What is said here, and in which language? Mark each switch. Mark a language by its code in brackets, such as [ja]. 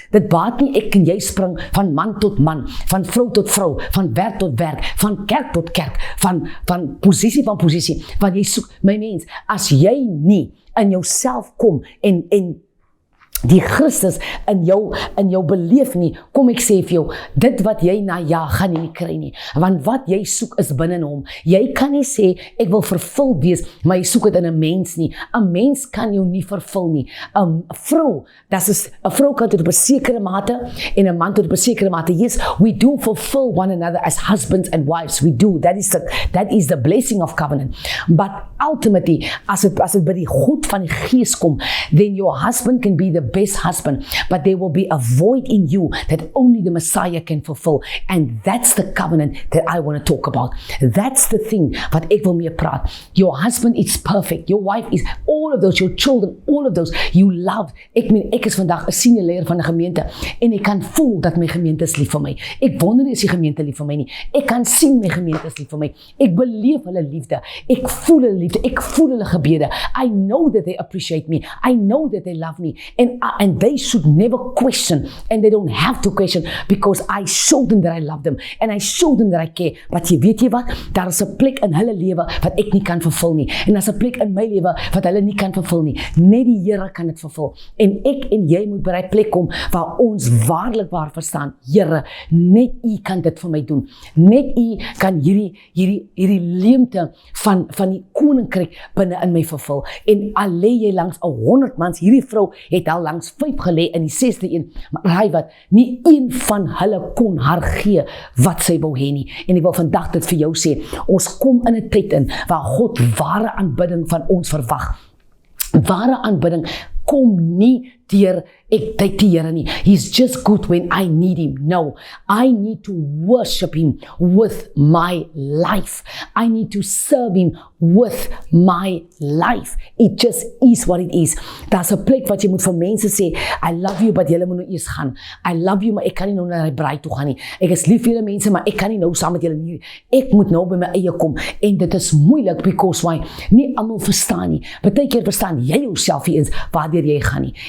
[af] Dit baat nie ek en jy spring van man tot man, van vrou tot vrou, van werk tot werk, van kerk tot kerk, van posisie van posisie, want jy soek, my mens, as jy nie in jouself kom en die Christus in jou beleef nie, kom ek sê vir jou, dit wat jy na gaan jy nie kry nie, want wat jy soek is binne hom. Jy kan nie sê, ek wil vervul wees, maar jy soek dit in 'n mens nie. 'n Mens kan jou nie vervul nie. 'n Vrou kan tot op 'n sekere mate, en 'n man tot op 'n sekere mate. [en] Yes, we do fulfill one another as husbands and wives, we do, that is the blessing of covenant, but ultimately, as it [af] by die goed van die Gees kom, [en] then your husband can be the best husband, but there will be a void in you that only the Messiah can fulfill, and that's the covenant that I want to talk about. That's the thing [af] wat ek wil mee praat. [en] Your husband is perfect, your wife is, all of those, your children, all of those, you love. [af] Ek is vandag 'n senior leier van 'n gemeente, en ek kan voel dat my gemeente is lief vir my. Ek wonder nie is die gemeente lief vir my nie. Ek kan sien my gemeente is lief vir my. Ek beleef hulle liefde. Ek voel hulle liefde. Ek voel hulle gebede. [en] I know that they appreciate me. I know that they love me. And they should never question, and they don't have to question, because I show them that I love them, and I show them that I care. [af] But weet jy wat? Daar is 'n plek in hulle lewe wat ek nie kan vervul nie, en daar is 'n plek in my lewe wat hulle nie kan vervul nie. Net die Here kan dit vervul. En ek en jy moet by daai plek kom waar ons waarlik waar verstaan, Here, net U kan dit vir my doen. Net U kan hierdie leemte van die koninkryk binne in my vervul. En al lê jy langs 100 mans, hierdie vrou het al langs 5 gelê in die 6de een, maar raai wat, nie een van hulle kon haar gee wat sy wou hê nie. En ek wil vandag dit vir jou sê, ons kom in 'n tyd in waar God ware aanbidding van ons verwag. Ware aanbidding kom nie deur ek tyd die Here nie. [en] He's just good when I need him. No, I need to worship him with my life. I need to serve him with my life. It just is what it is. [af] Daar's 'n plek wat jy moet vir mense sê, [en] I love you, [af] but julle moet nou eers gaan. [en] I love you, [af] maar ek kan nie nou na die braai toe gaan nie. Ek is lief vir julle mense, maar ek kan nie nou saam met julle nie. Ek moet nou by my eie kom. En dit is moeilik [en] because why? [af] Nie almal verstaan nie. Partykeer verstaan jy jouself nie eens waardeur jy gaan nie.